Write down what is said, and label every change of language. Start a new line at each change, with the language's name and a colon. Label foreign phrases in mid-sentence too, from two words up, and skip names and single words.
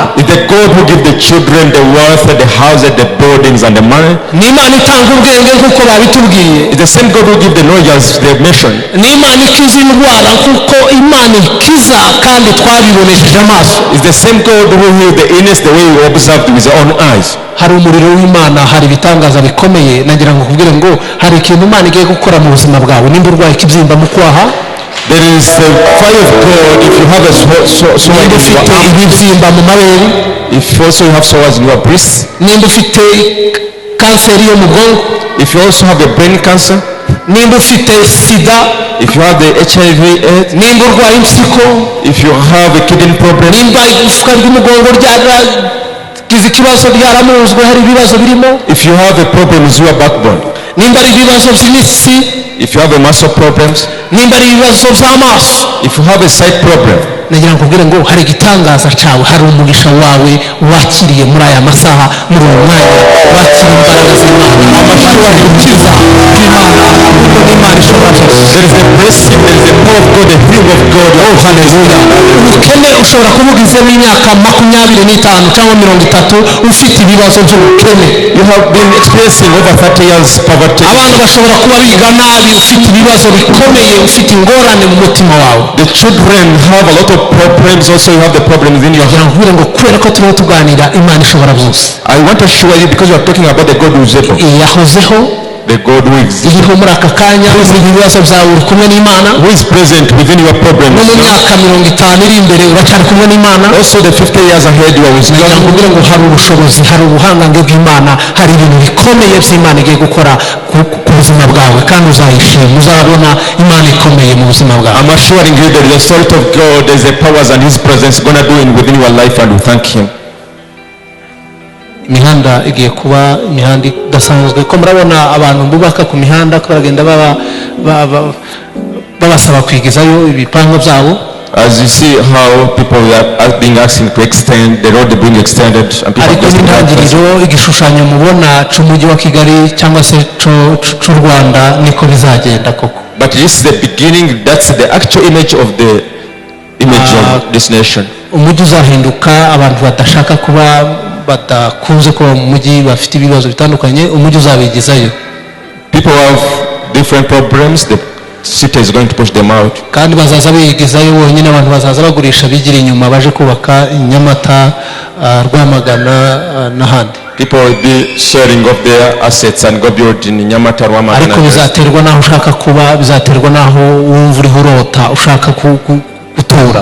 English: It's the God who gives the children the wealth, the houses, the buildings, and the money.
Kinyarwanda: Ni Imana itanga ubwenge nk'uko babitubwiye.
English: It's the same God who gives the knowledge as they've mentioned.
Kinyarwanda: Ni Imana ikiza indwara nk'uko Imana ikiza, kandi twabibonesheje amaso.
English: It's the same God who heals the illness the way we observed with our own eyes.
Kinyarwanda: Hari umuriro w'Imana, hari ibitangaza bikomeye. Nagira ngo nkubwire ngo hari ikintu Imana igiye gukora mu buzima bwawe. Nimba urwaye ikibyimba mu kwaha,
English: There is the fire of God. If you have a sore
Kinyarwanda: nimba
English: in your
Kinyarwanda: ufite
English: arm,
Kinyarwanda: ibibyimba mu mabere,
English: if also you have sores in your breast,
Kinyarwanda: nimba ufite kanseri yo mu bwonko,
English: if you also have a brain cancer,
Kinyarwanda: nimba ufite sida,
English: if you have the HIV/AIDS,
Kinyarwanda: nimba urwaye impyiko,
English: if you have a kidney problem,
Kinyarwanda: nimba igufwa ry'umugongo ryaragize ikibazo, ryaramuzwe, hari ibibazo birimo,
English: if you have a problem with your backbone,
Kinyarwanda: nimba ari ibibazo by'imitsi,
English: if you have a muscle problems,
Kinyarwanda: nimba ari ibibazo by'amaso,
English: if you have a sight problem,
Kinyarwanda: nagira ngo nkubwire ngo hari igitangaza cyawe, hari umugisha wawe wakiriye muri aya masaha, muri uwo mwanya wakira imbaraga z'Imana, amashuri gukiza Imana, kuko n'Imana ishobora byose.
English: there is a blessing, there is a power of God, the healing of God.
Kinyarwanda: Oh, haleluya. Ubukene ushobora kubugizemo imyaka 25 cyangwa 30 ufite ibibazo by'ubukene.
English: You have been experiencing over 30 years poverty.
Kinyarwanda: Abantu bashobora kuba biga nabi, ufite ibibazo bikomeye, ufite ingorane mu mutima wawe.
English: The children have a lot of problems, also you have the problem within your
Kinyarwanda: Kugira
English: heart.
Kinyarwanda: ngo nkubwire ngo kubera ko turiho tuganira Imana ishobora byose.
English: I want to assure you, because you are talking about the God who is able,
Kinyarwanda: Yahozeho,
English: the God who exists,
Kinyarwanda: iriho muri aka kanya, mu bibazo byawe uri kumwe n'Imana.
English: who is present within your problems.
Kinyarwanda: No mu myaka 50 iri imbere uracyari kumwe n'Imana.
English: Also the 50 years ahead you are with
Kinyarwanda: Nagira ngo
English: God.
Kinyarwanda: nkubwire ngo hari ubushobozi, hari ubuhangange bw'Imana, hari ibintu bikomeye by'Imana igiye gukora ku buzima bwawe, kandi uzayishima, uzabona Imana ikomeye mu buzima bwawe.
English: I'm assuring you that the Spirit of God, there is a powers and His presence going to do it within your life, and we thank Him.
Kinyarwanda: Imihanda igiye kuba imihanda idasanzwe, ko murabona abantu bubaka ku mihanda ko baragenda babasaba kwigizayo ibipango byabo.
English: As you see how people are being asked to extend the road, being extended, and people
Kinyarwanda: ariko
English: are just
Kinyarwanda: n'intangiriro igishushanyo mubona cy'umujyi wa Kigali cyangwa se cy'u Rwanda niko bizagenda koko.
English: But this is the beginning, that's the actual image of the image of this nation.
Kinyarwanda: Umujyi uzahinduka, abantu badashaka kuba, badakunze kuba mu mujyi, bafite ibibazo bitandukanye, umujyi uzabigizayo.
English: People have different problems, the city is going to push them out.
Kinyarwanda: Kandi bazaza bigizayo bonyine, abantu bazaza bagurisha bigira inyuma, baje kubaka Nyamata, Rwamagana n'ahandi.
English: People will be sharing of their assets and go build in Nyamata, Rwamagana.
Kinyarwanda: Ariko bizaterwa n'aho ushaka kuba, bizaterwa n'aho wumva uriho urota ushaka gutura.